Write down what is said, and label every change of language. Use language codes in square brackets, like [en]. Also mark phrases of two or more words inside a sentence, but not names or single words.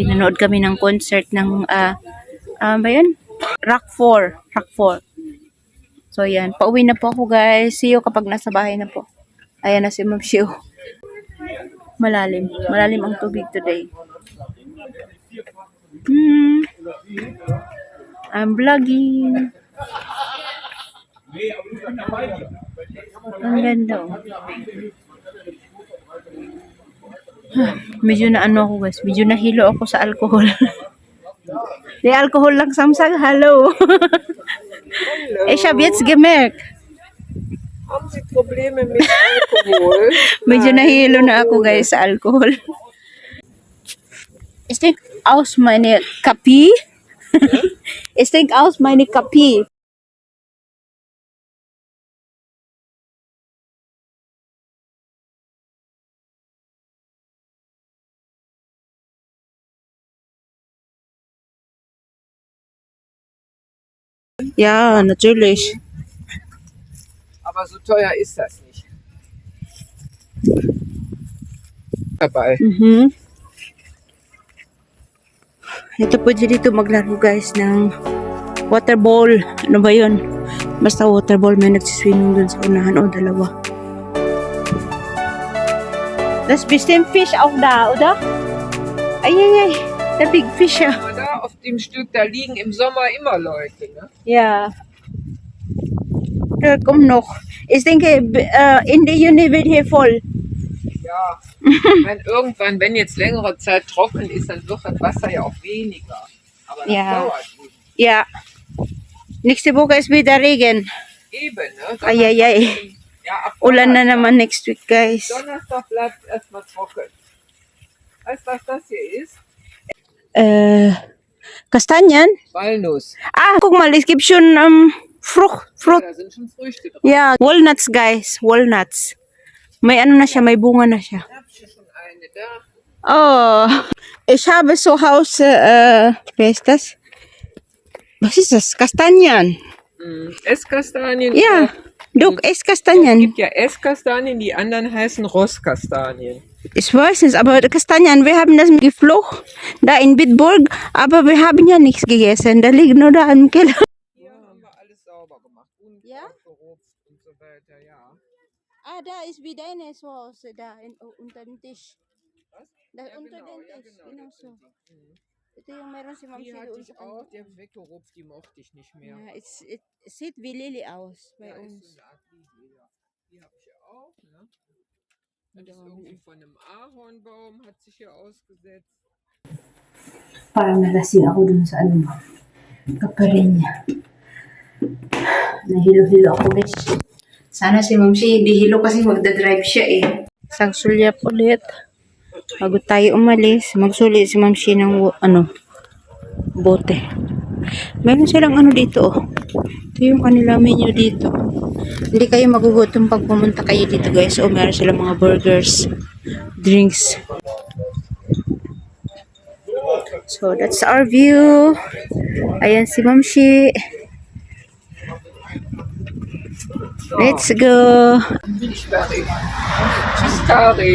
[tl] Nanood kami ng concert ng, ba yun? Rock 4. So yan, pauwi na po ako, guys. [en] See you [tl] kapag nasa bahay na po. Ayan na si Ma'am Shi. Malalim ang tubig today. [en] I'm vlogging. [tl] Ang ganda, oh. Medyo na ako, guys. Medyo nahilo ako sa alcohol. Di alcohol lang samsag. Hello. [de] Ich habe jetzt gemerkt. Haben Sie Probleme mit Alkohol? [tl] Medyo nahilo na ako, guys, sa alcohol. [de] Ich trinke aus meine Kapi. Ich trinke aus meine Kapi. Ja, natürlich. Aber so teuer ist das nicht. Dabei. [tl] Ito po dito maglaro, guys, ng [en] water ball. [tl] Ano ba yun? Basta [en] water ball. [tl] May nagsiswimming dun sa unahan. O, dalawa. [de] Das bestimmt Fisch auch da, oder? Ay, der [en] big fish, [de] ja. Aber da auf dem Stück, da liegen im Sommer immer Leute, ne? Ja. Da kommt noch. Ich denke, in der Juni wird hier voll. Ja. Wenn irgendwann, wenn jetzt längere Zeit trocken ist, dann wird das Wasser ja auch weniger. Aber das Ja. dauert eben. Ja. Nächste Woche ist wieder Regen. Eben, ne? Ay. Ja, ab [tl] Ulan na [de] Donnerstag. [tl] naman [en] next week, [tl] guys. [de] Donnerstag bleibt erstmal trocken. Weißt du, was das hier ist? Kastanien? Walnuss. Guck mal, es gibt schon Frucht. Da sind schon Früchte drin. Ja, [en] Walnuts, guys. Walnuts. [tl] May na siya, may bunga na siya. [de] Ich habe hier schon eine da. Oh, ich habe zu Hause, wer ist das? Was ist das? Kastanien. Esskastanien. Ja, look, Es Esskastanien. gibt ja Esskastanien, die anderen heißen Rosskastanien. Ich weiß nicht, aber Kastanien, wir haben das geflogen, da in Bitburg, aber wir haben ja nichts gegessen. Da liegt nur da im Keller. Hier haben wir alles sauber gemacht. Ja? Gerupft und so weiter, ja. Da ist wie deine Soße, da unter dem Tisch. Was? Da Ja, unter genau, dem ja, Tisch, genau, genau das so. sind die. Mhm. [tl] Ito yung meron si Ma'am [de] Die [tl] Shirley [de] hatte ich unter auch, dem- die habe ich weggerupft, die mochte ich nicht mehr. Ja, it sieht wie Lily aus bei Ja, ist uns. so eine Art Lilie, ja. Die habe ich ja auch, ne? Das ist irgendwie von einem Ahornbaum, hat sich hier ausgesetzt. [tl] Parang nalasing ako dun sa kaparin niya. Nahilo-hilo ako, guys. Sana si Ma'am Shi hindi hilo kasi magdadrive siya Isang sulyap ulit. Bago tayo umalis, magsuli si Ma'am Shi ng bote. Meron silang dito, Ito yung kanila menu dito. Hindi kayo magugutom pag pumunta kayo dito, guys. O meron silang mga burgers, drinks. [en] So, that's our view. [tl] Ayan si Ma'am Shi. [en] Let's go. [de] Tschüss, Karin.